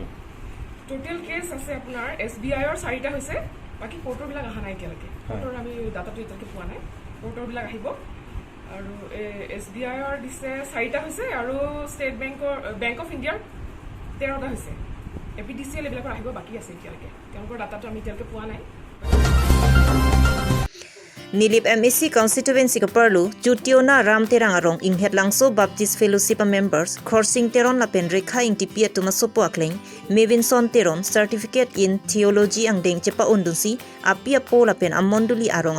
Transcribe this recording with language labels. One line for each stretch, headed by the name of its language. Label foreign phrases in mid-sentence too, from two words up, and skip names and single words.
English: total case
Assamese: আছে আপোনাৰ SBIৰ 4টা হৈছে বাকী কোৰ্টৰবিলাক অহা নাই এতিয়ালৈকে কোৰ্টৰ আমি ডাটাটো এতিয়ালৈকে পোৱা নাই কোৰ্টৰবিলাক আহিব আৰু SBIৰ দিছে 4টা হৈছে আৰু ষ্টেট বেংক অফ ইণ্ডিয়াৰ 13টা হৈছে APDCL এইবিলাকৰ আহিব বাকী আছে এতিয়ালৈকে তেওঁলোকৰ ডাটাটো আমি এতিয়ালৈকে পোৱা নাই
Karbi: Nilip MSC constituency ka perlu Jutiona Ram Terang Arong Inghet Langso
English: Baptist Fellowship members
Karbi: Khorsing Teron Lapen Rekha Ing Tipia Tuma Sopo Akling Mevinson Teron
English: Certificate in Theology
Karbi: Angdeng Chepa Undunsi Apia Po Lapen Amonduli Arong